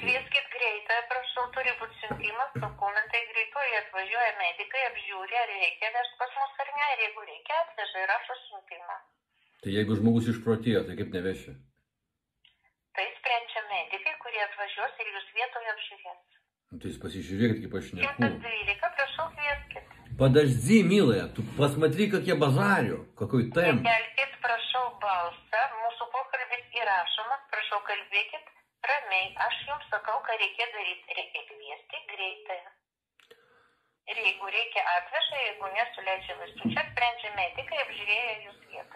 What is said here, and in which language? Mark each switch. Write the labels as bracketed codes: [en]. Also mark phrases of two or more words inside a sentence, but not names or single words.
[lt] Kvieskit greitąją, prašau, turi būti siuntimas, dokumentai greitoji atvažiuoja medikai, apžiūri, ar reikia vežti pas mus ar ne, ir jeigu reikia, atveža ir rašo siuntimą. Tai jeigu žmogus išprotėjo, tai kaip neveši? Tai sprendžia medikai, kurie atvažiuos ir jūs vietoje apžiūrės. Tai jūs pasižiūrėkit, kaip aš šneku. 112, prašau, kvieskit. [ru] Подожди, милая, tu посмотри, как я базарю. Какой темп. [lt] Kelkit, prašau, balsą, mūsų pokalbis įrašomas, prašau, kalbėkit ramiai. Aš jums sakau, ką reikia daryti. Reikia kviesti greitąją. Ir jeigu reikia atveža, jeigu nesuleidžia vaistų, čia sprendžia medikai, apžiūrėję jūs vietai.